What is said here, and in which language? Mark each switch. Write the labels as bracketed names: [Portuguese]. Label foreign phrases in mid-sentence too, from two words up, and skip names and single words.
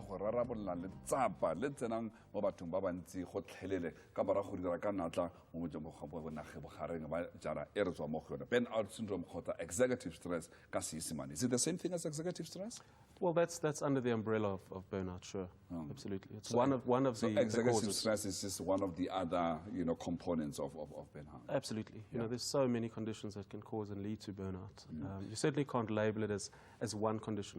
[Tswana] go rarabolola letsapa le tsenang mo bathong ba bantsi go tlhelele ka morago go dira ka natla mo motseng bonage bogareng ba jara e re tswa mo go yone [English] burnout syndrome [Tswana] kgotsa [English] executive stress [Tswana] ka seesemane. [English] Is it the same thing as executive stress? Well, that's under the umbrella of burnout, sure. Absolutely. It's one of the executive causes. stress is just one of the other, you know, components of burnout. Absolutely. You know, there's so many conditions that can cause and lead to burnout. You certainly can't label it as one condition.